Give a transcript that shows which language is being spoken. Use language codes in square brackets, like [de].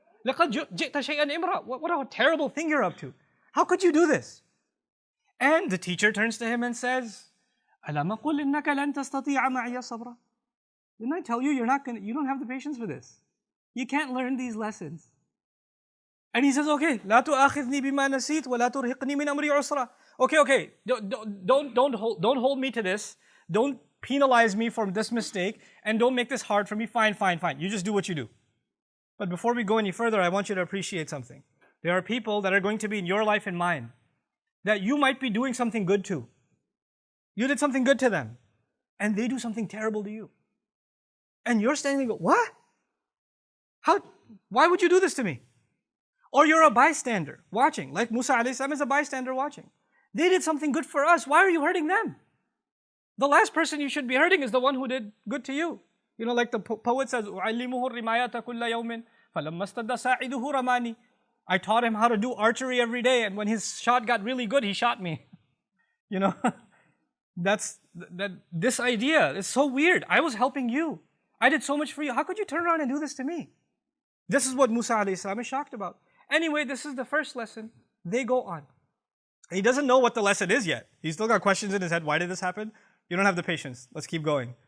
[ar] لَقَدْ جِئْتَ شَيْئًا إِمْرًا. [en] What a terrible thing you're up to. How could you do this? And the teacher turns to him and says, [ar] أَلَمَ قُلْ إِنَّكَ لَن تَسْتَطِيعَ مَعِيَ صَبْرًا. [en] Didn't I tell you you don't have the patience for this? You can't learn these lessons. And he says, okay, [ar] لا تؤاخذني بما نسيت ولا ترهقني من أمري عسرا. [en] Okay, don't hold me to this. Don't penalize me for this mistake and don't make this hard for me. Fine. You just do what you do. But before we go any further, I want you to appreciate something. There are people that are going to be in your life and mine that you might be doing something good to. You did something good to them and they do something terrible to you. And you're standing there, what? Why would you do this to me? Or you're a bystander watching, like Musa alayhi salam is a bystander watching. They did something good for us. Why are you hurting them? The last person you should be hurting is the one who did good to you. You know, like the poet says, [ar] أُعَلِّمُهُ الرِّمَايَةَ كُلَّ يَوْمٍ فَلَمَّا اسْتَدَّ سَاعِدُهُ رَمَانِي. [en] I taught him how to do archery every day, and when his shot got really good, he shot me. You know, this idea is so weird. I was helping you. I did so much for you. How could you turn around and do this to me? This is what Musa alayhi salam is shocked about. Anyway, this is the first lesson. They go on. He doesn't know what the lesson is yet. He's still got questions in his head. Why did this happen? You don't have the patience. Let's keep going.